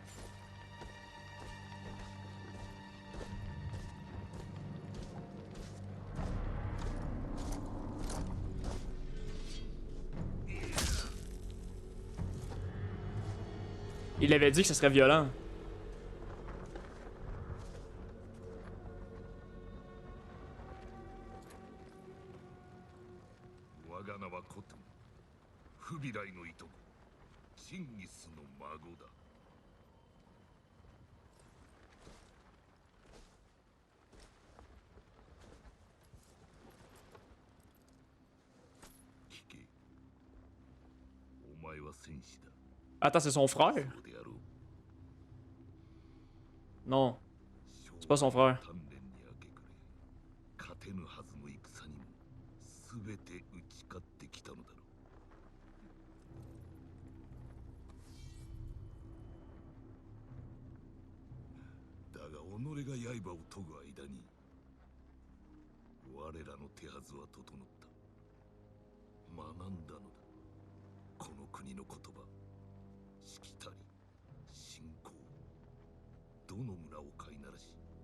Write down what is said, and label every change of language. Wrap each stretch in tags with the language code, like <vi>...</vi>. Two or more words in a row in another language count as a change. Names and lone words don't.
<fr>Il avait dit que ce serait violent.</fr> <ja>我が名はコトゥフビライのいとこチンギスの孫だ聞けお前は戦士だ</ja> <fr>Attends, c'est son frère?</fr> <ja>そうであろう</ja> <fr>Non, c'est pas son frère.</fr> <ja>鍛錬に明け暮れ勝てぬはずの戦にも全て打ち勝ってきたのだろうだが己が刃を研ぐ間に我らの手はずは整った学んだのだこの国の言葉しきたり信仰どの村を飼いならし</ja>